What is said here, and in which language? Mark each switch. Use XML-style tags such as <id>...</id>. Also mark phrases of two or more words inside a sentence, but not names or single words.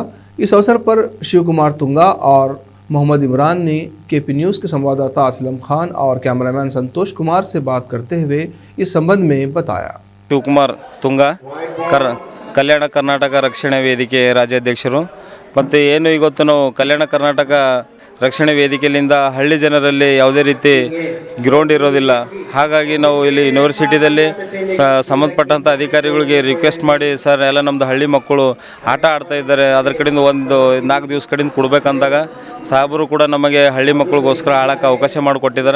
<hi>इस अवसर पर शिव कुमार तुंगा और मोहम्मद इमरान ने केपी न्यूज़ के संवाददाता असलम खान और कैमरामैन संतोष कुमार से बात करते हुए इस संबंध में बताया।</hi> <kn>शिव कुमार तुंगा कल्याण कर्नाटक रक्षण वेदिके राज्याध्यक्षರು ಮತ್ತು ಏನು ಇವತ್ತು ನಾವು ಕಲ್ಯಾಣ ಕರ್ನಾಟಕ ರಕ್ಷಣೆ ವೇದಿಕೆಯಿಂದ ಹಳ್ಳಿ ಜನರಲ್ಲಿ ಯಾವುದೇ ರೀತಿ ಗ್ರೌಂಡ್ ಇರೋದಿಲ್ಲ. ಹಾಗಾಗಿ ನಾವು ಇಲ್ಲಿ ಯೂನಿವರ್ಸಿಟಿಯಲ್ಲಿ ಸಂಬಂಧಪಟ್ಟಂಥ ಅಧಿಕಾರಿಗಳಿಗೆ ರಿಕ್ವೆಸ್ಟ್ ಮಾಡಿ, ಸರ್ ಎಲ್ಲ ನಮ್ಮದು ಹಳ್ಳಿ ಮಕ್ಕಳು ಆಟ ಆಡ್ತಾ ಇದ್ದಾರೆ, ಅದರ ಕಡೆಯಿಂದ ಒಂದು 4 ದಿವಸ ಕಡೆಯಿಂದ ಕೊಡಬೇಕಂದಾಗ ಸಾಹೇಬರು ಕೂಡ ನಮಗೆ ಹಳ್ಳಿ ಮಕ್ಕಳಿಗೋಸ್ಕರ ಆಡೋಕ್ಕೆ ಅವಕಾಶ ಮಾಡಿಕೊಟ್ಟಿದ್ದಾರೆ.</kn>